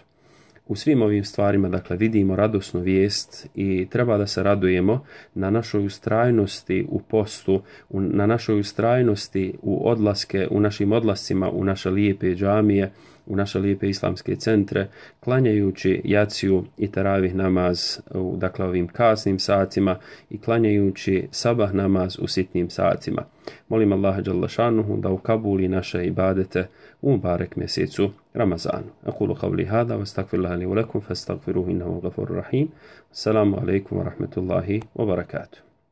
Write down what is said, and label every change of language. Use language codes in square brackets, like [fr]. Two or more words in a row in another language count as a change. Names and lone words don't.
[bs] U svim ovim stvarima vidimo radosnu vijest i treba da se radujemo na našoj ustrajnosti u postu, na našoj ustrajnosti u našim odlascima u naše lijepe džamije, u naše lijepe islamske centre, klanjajući jaciju i teravih namaz u ovim kasnim satima i klanjajući sabah namaz u sitnim satima. Molim Allaha [ar] جل شأنه [bs] da ukabuli naše ibadete u mubarek mjesecu Ramazanu. [ar] أقول قولي هذا وأستغفر الله لي ولكم فاستغفروه إنه غفور رحيم. السلام عليكم ورحمة الله وبركاته.